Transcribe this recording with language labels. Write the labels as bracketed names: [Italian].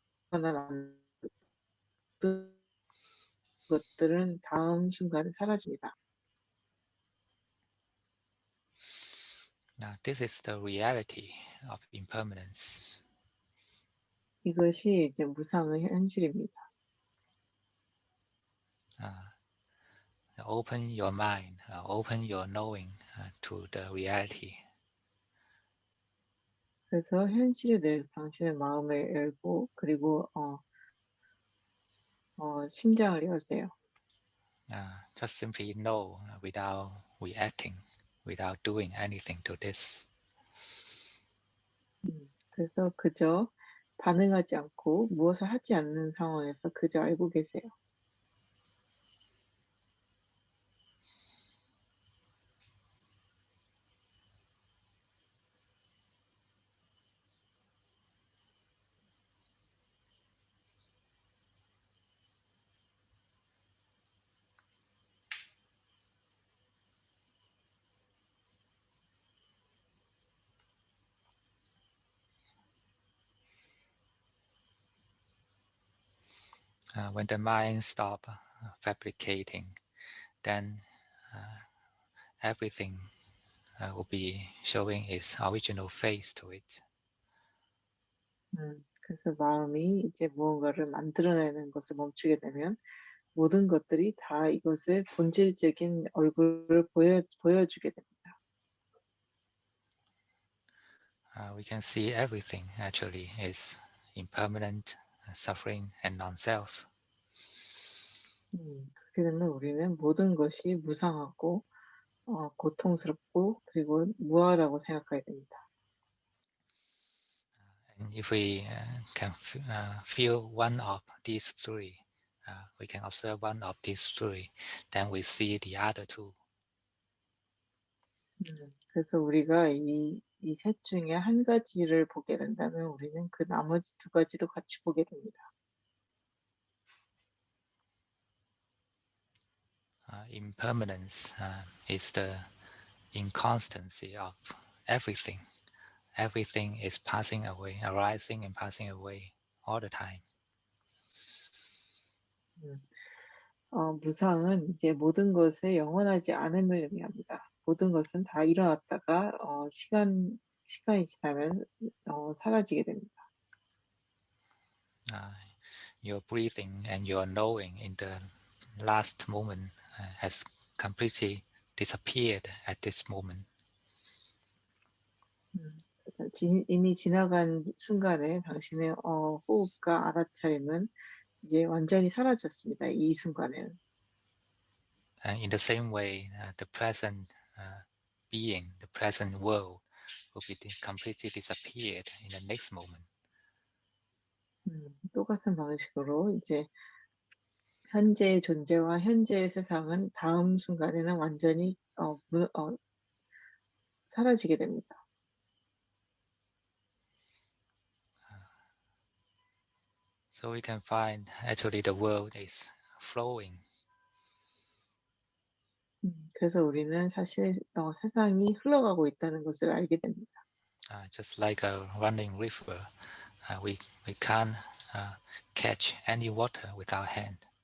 [Korean] 그거는 것들은 다음 순간에 사라집니다. [English] Now, this is the reality of impermanence. [Korean] 이것이 이제 무상의 현실입니다. [English] Open your mind, open your knowing to the reality. [Korean] 그래서 현실에 대해서 당신의 마음을 열고 그리고 심장을 여세요. [English] Just simply know without reacting, without doing anything to this. [Korean] 그래서 그저 반응하지 않고 무엇을 하지 않는 상황에서 그저 알고 계세요. [English] When the mind stop fabricating, then everything will be showing its original face to it. [Korean] 그래서 마음이 이제 무언가를 만들어내는 것을 멈추게 되면 모든 것들이 다 이것의 본질적인 얼굴을 보여주게 됩니다. [English] We can see everything actually is impermanent, suffering, and non-self. [Korean] 그렇게 되면 우리는 모든 것이 무상하고 고통스럽고 그리고 무아라고 생각하게 됩니다. [English] And if we can feel one of these three, we can observe one of these three, then we see the other two. [Korean] 그래서 우리가 이 셋 중에 한 가지를 보게 된다면 우리는 그 나머지 두 가지도 같이 보게 됩니다. [English] Impermanence is the inconstancy of everything. Everything is passing away, arising and passing away all the time. [Korean] 무상은 이제 모든 것에 영원하지 않음을 의미합니다. 모든 것은 다 일어났다가 시간이 지나면 사라지게 됩니다. [English] Your breathing and your knowing in the last moment has completely disappeared at this moment. [Korean] 이미 지나간 순간에 당신의 호흡과 알아차림은 이제 완전히 사라졌습니다. 이 순간에는. [English] And in the same way, the present being, the present world will be completely disappeared in the next moment. [Korean] 똑같은 방식으로 이제 현재의 존재와 현재의 세상은 다음 순간에는 완전히 사라지게 됩니다. [English] So we can find actually the world is flowing. [Korean] 그래서 우리는 사실 세상이 흘러가고 있다는 것을 알게 됩니다. [English] Just like a running river, we can't catch any water with our hand.